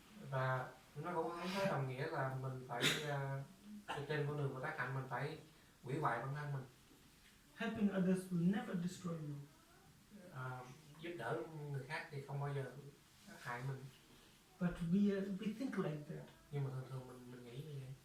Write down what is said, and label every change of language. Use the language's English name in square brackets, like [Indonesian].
[Vietnamese] Và nó cũng không có đồng nghĩa là mình phải trên con đường Bồ Tát Hạnh mình phải hủy hoại bản thân mình. [English] Helping others will never destroy you. [Vietnamese] Giúp đỡ người khác thì không bao giờ hại mình. [English] But we think like that. [Vietnamese] Nhưng mà thường mình nghĩ như vậy.